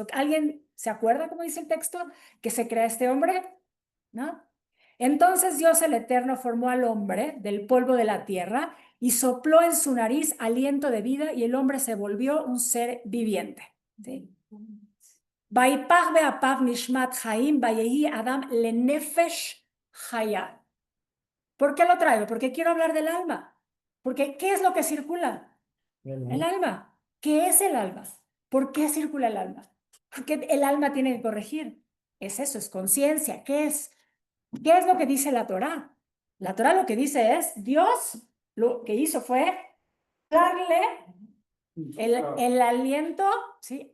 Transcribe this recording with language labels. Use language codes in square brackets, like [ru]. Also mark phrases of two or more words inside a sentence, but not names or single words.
[es] ¿Alguien se acuerda cómo dice el texto? ¿Que se crea este hombre? ¿No? Entonces Dios el Eterno formó al hombre del polvo de la tierra y sopló en su nariz aliento de vida y el hombre se volvió un ser viviente. ¿Sí? [he] ויפח באפיו נשמת חיים ויהי אדם לנפש חיה. [es] ¿Por qué lo traigo? Porque quiero hablar del alma. Porque ¿qué es lo que circula? El alma. ¿Qué es el alma? ¿Por qué circula el alma? Porque el alma tiene que corregir. Es eso, es conciencia. ¿Qué es? ¿Qué es lo que dice la Torá? La Torá lo que dice es, Dios lo que hizo fue darle el aliento, ¿sí?